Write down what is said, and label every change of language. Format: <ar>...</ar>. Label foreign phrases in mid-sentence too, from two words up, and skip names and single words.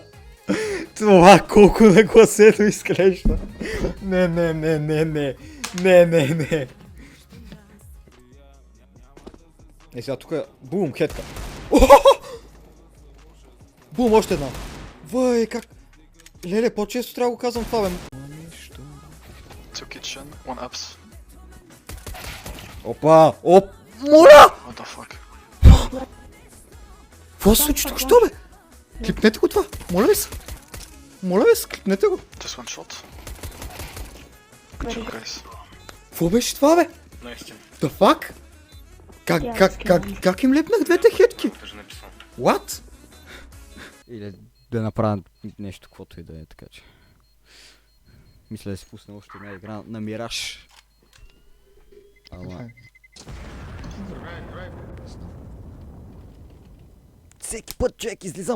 <bg>Това колко нагласено изглежда. Не, не, не, не, не. Не, не, не. Е, сега тук е... Бум, хетка. Бум, още една. Въй, как... Леле, по-често трябва да го казвам това, бе.</bg> <en>Two kitchen, one apps.</en> <bg>Опа! Оп! Моля!</bg> <en>What the fuck?</en> <bg>Какво се случи тук, що, бе? Клипнете го това! Моля ви се! Моля ви се, клипнете го!</bg> <en>Just one shot. Good job, guys.</en> <bg>Какво беше това, бе?</bg> <en>The fuck?</en> <bg>Как им лепнах двете хетки?</bg> <en>What?</en> <bg>Или да направя нещо, каквото и да е, така че... Мисля да си пусна още една игра на Мираж. Ама... Всеки път, човек, излизам.</bg>